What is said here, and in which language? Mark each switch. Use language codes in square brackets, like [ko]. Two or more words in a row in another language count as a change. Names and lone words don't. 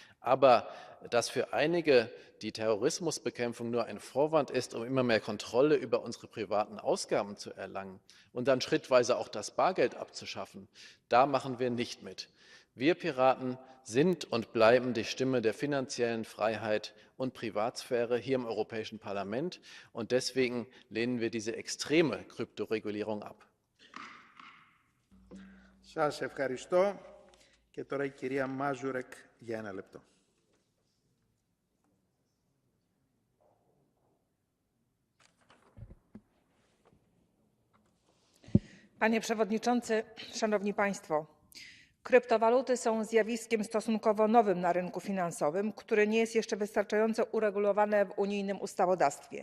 [de] Aber dass für einige die Terrorismusbekämpfung nur ein Vorwand ist, um immer mehr Kontrolle über unsere privaten Ausgaben zu erlangen und dann schrittweise auch das Bargeld abzuschaffen, da machen wir nicht mit. Wir Piraten sind und bleiben die Stimme der finanziellen Freiheit und Privatsphäre hier im Europäischen Parlament. Und deswegen lehnen wir diese extreme Kryptoregulierung ab. [el] Σας ευχαριστώ. Και τώρα η κυρία Μάζουρεκ για 1 λεπτό. [pl] Panie Przewodniczący, Szanowni Państwo! Kryptowaluty są zjawiskiem stosunkowo nowym na rynku finansowym, które nie jest jeszcze wystarczająco uregulowane w unijnym ustawodawstwie.